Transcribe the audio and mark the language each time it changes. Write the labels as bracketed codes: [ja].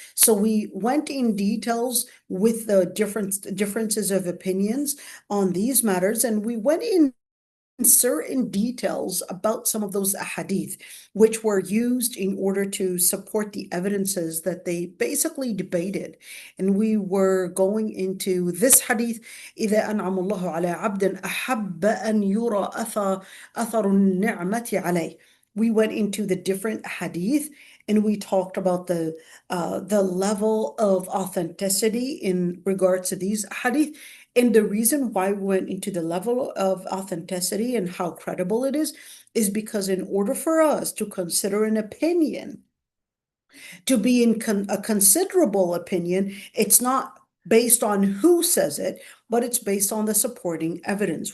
[en] So we went in details with the differences of opinions on these matters, and we went in certain details about some of those ahadith which were used in order to support the evidences that they basically debated. And we were going into this hadith, [ar] إذا أنعم الله على عبد أحب أن يرى أثر النعمة عليه. [en] We went into the different hadith and we talked about the level of authenticity in regards to these hadith. And the reason why we went into the level of authenticity and how credible it is because in order for us to consider an opinion to be a considerable opinion, it's not based on who says it, but it's based on the supporting evidence.